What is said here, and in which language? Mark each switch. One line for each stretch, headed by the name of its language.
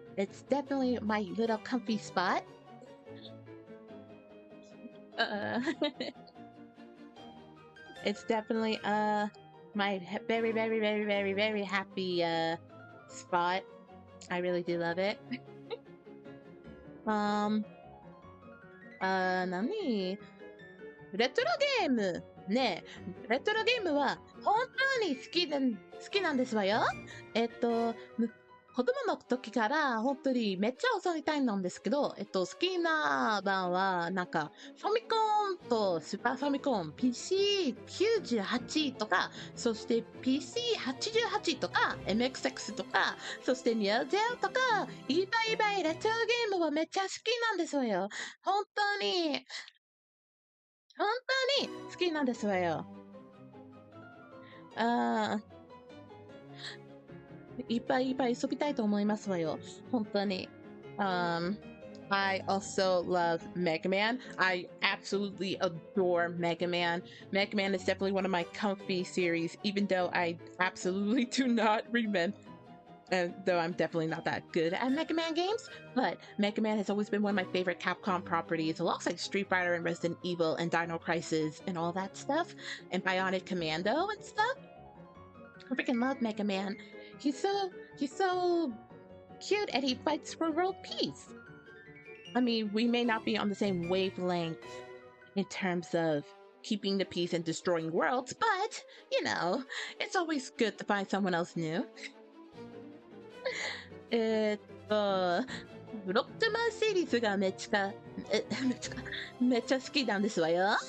English: It's definitely my little comfy spot. It's definitely my very happy spot. I really do love it.
Japanese: 何レトロゲームねえ、レトロゲームは本当に好きなんですわよ。子供の時から本当にめっちゃ遊びたいなんですけど、好きな版はなんかファミコンとスーパーファミコン、PC98 とか、そして PC88 とか、MXX とか、そしてニオジェオとか、いっぱいレトロゲームはめっちゃ好きなんですわよ。本当に好きなんですわよ。いっぱい遊びたいと思いますわよ。本当に。
English: I also love Mega Man. I absolutely adore Mega Man. Mega Man is definitely one of my comfy series, even though I absolutely do not remember. And though I'm definitely not that good at Mega Man games, but Mega Man has always been one of my favorite Capcom properties, alongside Street Fighter and Resident Evil and Dino Crisis and all that stuff, and Bionic Commando and stuff. I freaking love Mega Man. He's so cute, and he fights for world peace. I mean, we may not be on the same wavelength in terms of keeping the peace and destroying worlds, but, you know, it's always good to find someone else new.
Japanese: ブロックマンシリーズがめっちゃ好きなんですわよ。